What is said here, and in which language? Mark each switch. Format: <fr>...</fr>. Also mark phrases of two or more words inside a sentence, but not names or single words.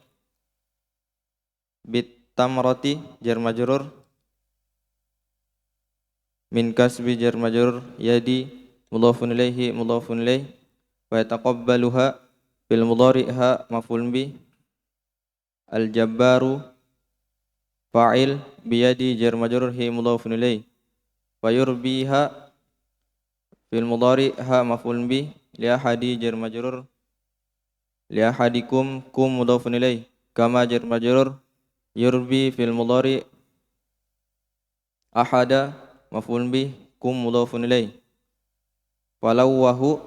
<ar>بتمرة جار مجرور من كسب جار مجرور يد مضاف إليه مضاف إليه و يتقبلها في المضارع ها مفعول به الجبار فاعل بيد جار مجرور ه مضاف إليه ويربيها في المضارع ها مفعول به لأحد جار مجرور لأحدكم كم مضاف إليه كما جار مجرور يربي في المضارع أحد مفعول به كم مضاف إليه فلوه</ar>